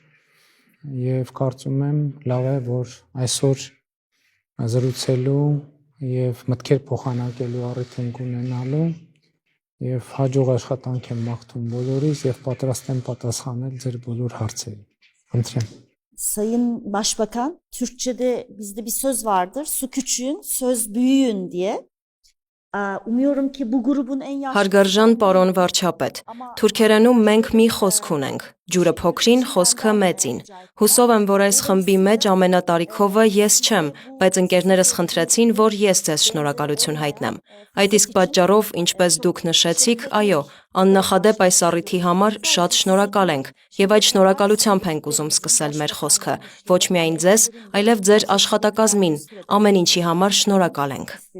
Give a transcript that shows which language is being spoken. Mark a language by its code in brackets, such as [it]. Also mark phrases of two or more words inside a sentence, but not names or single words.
[hy] եւ կարծում եմ լավ է, որ այսօր զրուցելու եւ մտքեր փոխանակելու առիթ ենք ունենալու եւ հաջող աշխատանք եմ մաղթում բոլորիս եւ պատրաստ եմ պատասխանել ձեր բոլոր հարցերին. Խնդրեմ. [tr] Sayın Başbakan, Türkçe'de bizde bir söz vardır. Su küçüğün, söz büyüğün diye. Umuyorum ki bu grubun en yaşlı... [hy] Հարգարժան պարոն վարչապետ, թուրքերենում մենք մի խոսք ունենք, ջուրը փոքրին, խոսքը մեծին։ Հուսով եմ, որ այս խմբի մեջ ամենատարիքովը ես չեմ, բայց ընկերներս խնդրեցին, որ ես ձեզ շնորհակալություն հայտնեմ։ Այդ իսկ պատճառով, ինչպես դուք նշեցիք, այո, աննախադեպ այս առիթի համար շատ շնորհակալ ենք, եւ այդ շնորհակալությամբ ենք ուզում սկսել մեր խոսքը, ոչ միայն ձեզ, այլև ձեր աշխատակազմին, ամեն ինչի համար շնորհակալ ենք։